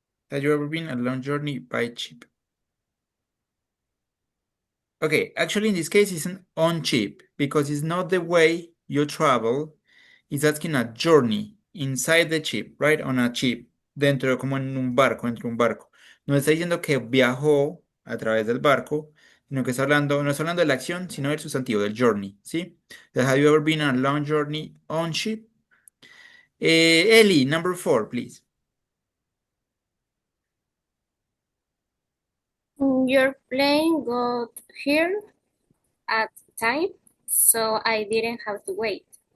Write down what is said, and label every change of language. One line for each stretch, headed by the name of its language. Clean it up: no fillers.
English: Have you ever been on a long journey by ship? Okay, actually in this case it's an on ship because it's not the way you travel. It's asking a journey inside the ship, right? On a ship,
Spanish: dentro como en un barco, dentro de un barco. No está diciendo que viajó a través del barco, sino que está hablando, no está hablando de la acción, sino del sustantivo, del journey, ¿sí?
English: Have you ever been on a long journey on ship? Ellie, number 4, please. Your plane got here at time, so I didn't have to wait.